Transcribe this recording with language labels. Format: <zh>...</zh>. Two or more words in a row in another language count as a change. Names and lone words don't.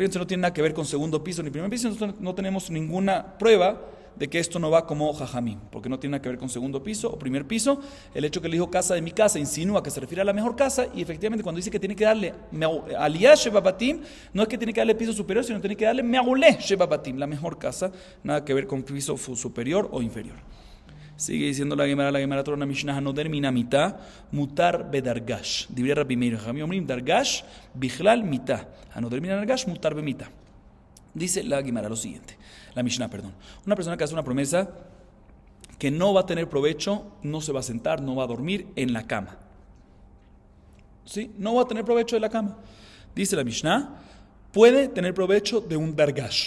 <es>Entonces no tiene nada que ver con segundo piso ni primer piso. Nosotros no tenemos ninguna prueba de que esto no va como jajamín, porque no tiene nada que ver con segundo piso o primer piso. El hecho que le dijo casa de mi casa insinúa que se refiere a la mejor casa, y efectivamente cuando dice que tiene que darle</es> <he>עלייה שבבתים,</he> <es>no es que tiene que darle piso superior, sino que tiene que darle</es> <he>מעולה שבבתים,</he> <es>la mejor casa, nada que ver con piso superior o inferior. Sigue diciendo la Gemara</es> <he>תורה משנה הנודר מהמיטה מותר בדרגש. Diría רבי מאיר חכמים אומרים דרגש בכלל מיטה. הנודר מדרגש מותר במיטה.</he> <es>Dice la Gemara lo siguiente, la Mishnah, perdón. Una persona que hace una promesa que no va a tener provecho, no se va a sentar, no va a dormir en la cama. ¿Sí? No va a tener provecho de la cama. Dice la Mishnah, puede tener provecho de un dargash.</es>